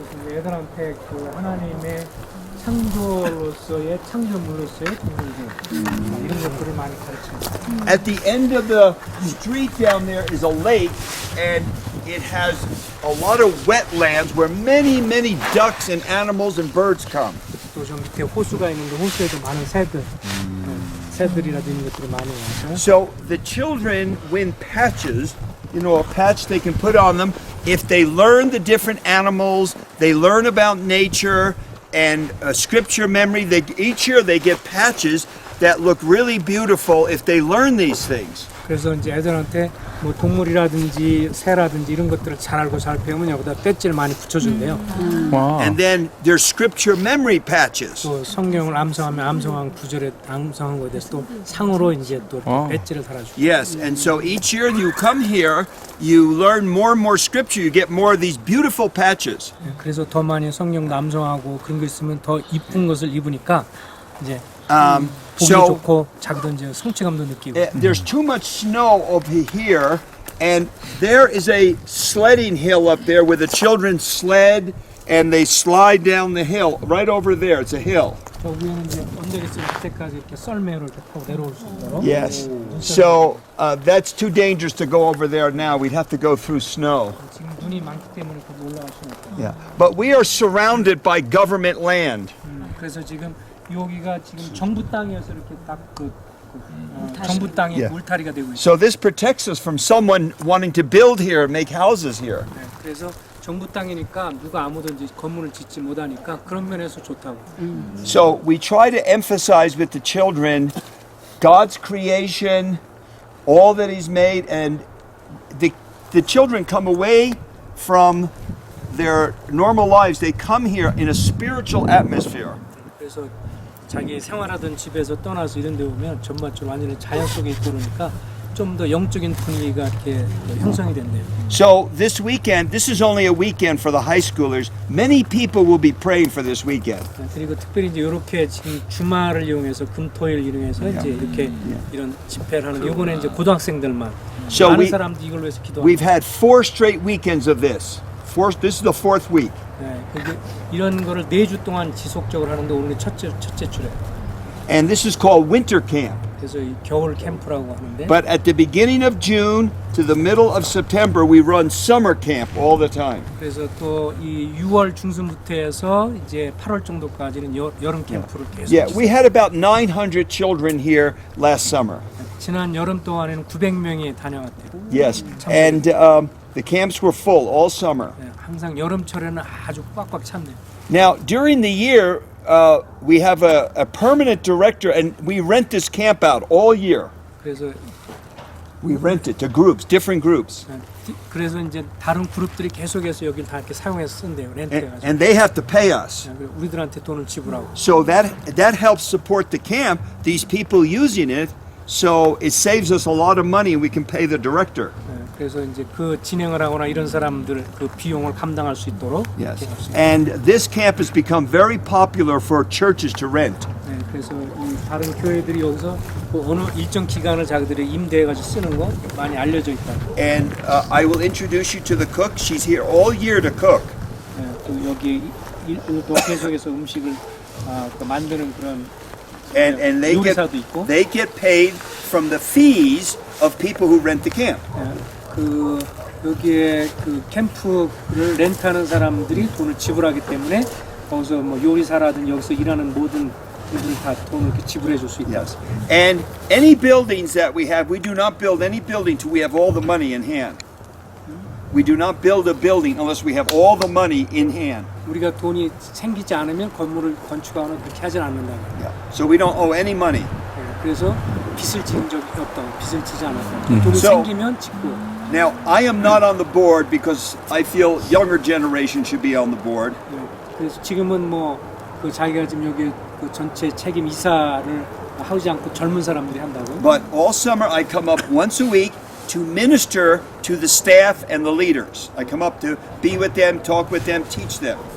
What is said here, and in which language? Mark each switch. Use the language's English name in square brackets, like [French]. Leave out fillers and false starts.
[Korean] 애들한테 그 하나님의 창조로서의 창조물로서의 동물들 이런 것들을 많이 가르쳐요. [English] At the end of the street down there is a lake, and it has a lot of wetlands where many, many ducks and animals and birds come. [Korean] 또 저 밑에 호수가 있는데 호수에도 많은 새들, 새들이라든지 이런 것들이 많이 와서 [English] So the children win patches, you know, a patch they can put on them. If they learn the different animals, they learn about nature and scripture memory. Each year they get patches that look really beautiful if they learn these things. [Korean] 그래서 이제 애들한테 뭐 동물이라든지 새라든지 이런 것들을 잘 알고 잘 배우면 여기다 배지를 많이 붙여준대요. 와. [English] And then there's scripture memory patches. [Korean] 또 성경을 암송하면 암송한 구절에 암송한 거에 대해서 또 상으로 이제 또 배지를 달아주고. [English] Yes, and so each year you come here, you learn more and more scripture, you get more of these beautiful patches. [Korean] 그래서 더 많이 성경도 암송하고 그런 거 있으면 더 이쁜 것을 입으니까 이제 보기 [English] So [Korean] 좋고 자기도 이제 성취감도 느끼고. [English] there's too much snow over here, and there is a sledding hill up there where the children sled and they slide down the hill. Right over there, it's a hill. [Korean] 저 위에는 이제 언덕이 있을 때까지 이렇게 썰매로 이렇게 타고 내려올 수 있도록. [English] Yes. So that's too dangerous to go over there now. We'd have to go through snow. [Korean] 지금 눈이 많기 때문에 거기 올라갈 수는 없고. [English] Yeah. But we are surrounded by government land. [Korean] 그래서 지금 여기가 지금 정부 땅이어서 이렇게 딱 정부 땅이 [English] Yeah. [Korean] 울타리가 되고 있어요. [English] So this protects us from someone wanting to build here and make houses here. [Korean] 네, 그래서 정부 땅이니까 누가 아무도 이제 건물을 짓지 못하니까 그런 면에서 좋다고. [English] So we try to emphasize with the children God's creation, all that He's made, and the children come away from their normal lives. They come here in a spiritual atmosphere. [Korean] 그래서 자기 생활하던 집에서 떠나서 이런 데 오면 전반적으로 완전히 자연 속에 있고 그러니까 좀 더 영적인 분위기가 이렇게 형성이 된대요. [English] So this weekend, this is only a weekend for the high schoolers. Many people will be praying for this weekend. [Korean] 그리고 특별히 이제 이렇게 지금 주말을 이용해서 금토일 이용해서 이제 이렇게 이런 집회를 하는 요거는 이제 고등학생들만 [English] So [Korean] 많은 사람들이 이걸 위해서 기도하고. [English] we've had 4 straight weekends of this. This is the 4th week. [Korean] 네, 이런 거를 4주 동안 지속적으로 하는데 오늘 첫째 주래. [English] And this is called winter camp. [Korean] 그래서 이 겨울 캠프라고 하는데. [English] But at the beginning of June to the middle of September, we run summer camp all the time. [Korean] 그래서 또 이 6월 중순부터 해서 이제 8월 정도까지는 여름 캠프를 계속. [English] Yeah, we had about 900 children here last summer. [Korean] 지난 여름 동안에는 900명이 다녀왔대요. [English] Yes, and the camps were full all summer. [Korean] 네, 항상 여름철에는 아주 꽉꽉 찼네요. [English] Now, during the year, we have a permanent director, and we rent this camp out all year. [Korean] 그래서 [English] We rent it to groups, different groups. [Korean] 그래서 이제 다른 그룹들이 계속해서 여기를 다 이렇게 사용해서 쓴대요. 렌트해가지고. [English] And they have to pay us. [Korean] 우리들한테 돈을 지불하고. [English] So that helps support the camp, these people using it, so it saves us a lot of money and we can pay the director. [Korean] 네, 그래서 이제 그 진행을 하거나 이런 사람들 그 비용을 감당할 수 있도록 [English] Yes. [Korean] 이렇게 할 수 있습니다. [English] And this camp has become very popular for churches to rent. [Korean] 네, 그래서 이 다른 교회들이 여기서 그 어느 일정 기간을 자기들이 임대해가지고 쓰는 거 많이 알려져 있다. [English] And I will introduce you to the cook. She's here all year to cook. [Korean] 네, 또 여기 또 계속해서 음식을 그 만드는 그런 [English] And they get paid from the fees of people who rent the camp. [Korean] 그 여기에 그 캠프를 렌트하는 사람들이 돈을 지불하기 때문에 거기서 뭐 요리사라든 여기서 일하는 모든 분들이 다 돈을 이렇게 지불해 줄 수 있다. [English] Yes. And any buildings that we have, we do not build any building till we have all the money in hand. We do not build a building unless we have all the money in hand. [Korean] 우리가 돈이 생기지 않으면 건물을 건축하거나 그렇게 하진 않는다. [English] Yeah. So we don't owe any money. [Korean] 그래서 빚을 진 적이 없다. 빚을 지지 않았다. 돈이 [English] So- [Korean] 생기면 짓고. [English] Now, I am not on the board because I feel younger generation should be on the board. [Korean] 그래서 지금은 뭐 그 자기가 지금 여기 그 전체 책임 이사를 하지 않고 젊은 사람들이 한다고. [English] But all summer I come up once a week to minister to the staff and the leaders. I come up to be with them, talk with them, teach them.